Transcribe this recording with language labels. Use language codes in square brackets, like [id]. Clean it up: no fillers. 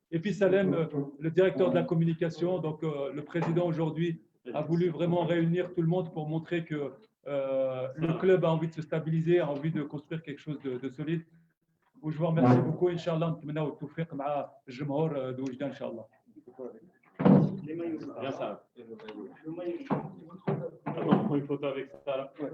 [fr] Et puis Salem, le directeur de la communication, donc le président aujourd'hui a voulu vraiment réunir tout le monde pour montrer que le club a envie de se stabiliser, a envie de construire quelque chose de solide. Je vous remercie beaucoup. [ar] Inch'Allah, نتمنى التوفيق مع الجمهور بوجدان إن شاء الله. [fr] Bien ça. On prend une photo avec ça.